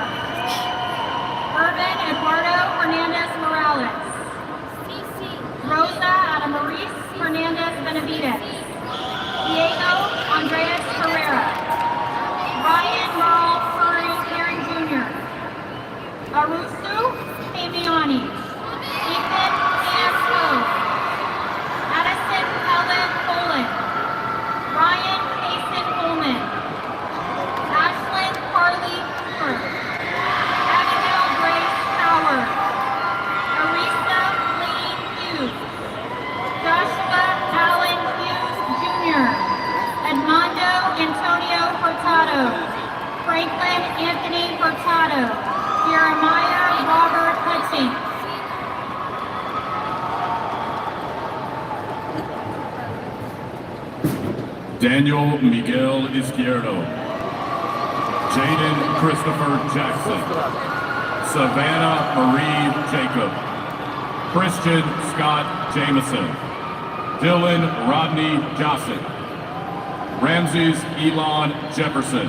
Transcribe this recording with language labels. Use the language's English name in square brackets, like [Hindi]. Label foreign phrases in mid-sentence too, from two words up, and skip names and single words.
[English] Urban Eduardo Hernandez Morales. Rosa Adamaris Hernandez Benavides. Diego Andres Herrera. Ryan Merle Curry Herring Jr. Arusu Amiani. Ethan Sam Poe. Addison Helen Poland. Ryan Mason Coleman. Ashlyn Carly Cooper. Abigail Grace Howard. Arisa Lane Hughes. Joshua Allen Hughes Jr. Edmondo Antonio Hurtado. Franklin Anthony Hurtado. Jeremiah Robert Hutchings. Daniel Miguel Izquierdo. Jaden Christopher Jackson. Savannah Marie Jacob. Christian Scott Jameson. Dylan Rodney Johnson. Ramses Elon Jefferson.